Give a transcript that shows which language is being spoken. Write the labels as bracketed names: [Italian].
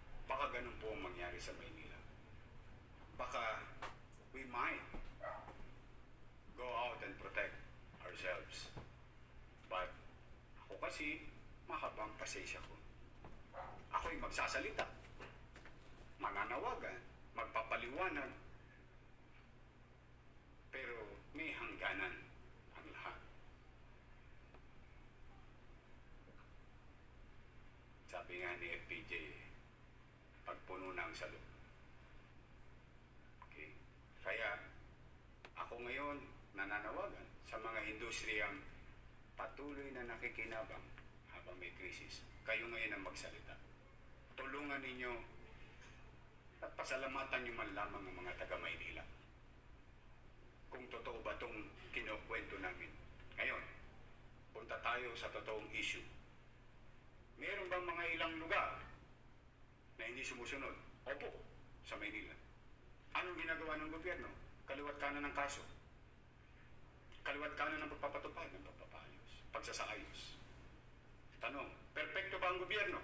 [Filipino] Baka ganun po ang mangyari sa Maynila. Baka [English] we might go out and protect ourselves. [Filipino] But ako kasi, mahabang pasensya ko. Ako'y magsasalita, mananawagan, magpapaliwanag, pero may hangganan ang lahat. Sabi nga ni FPJ, pagpuno ng salot. Okay? Kaya ako ngayon nananawagan sa mga industriyang patuloy na nakikinabang habang may krisis. Kayo ngayon ang magsalita. Tulungan ninyo at pasalamatan nyo man lamang ang mga taga Maynila. Kung totoo ba itong kinukwento namin. Ngayon, punta tayo sa totoong issue. Meron bang mga ilang lugar na hindi sumusunod? Opo, sa Maynila. Anong ginagawa ng gobyerno? Kaliwat kanan ng kaso. Kaliwat kanan ng pagpapatupad ng pagpapayos. pagsasaayos. Tanong, perpekto ba ang gobyerno?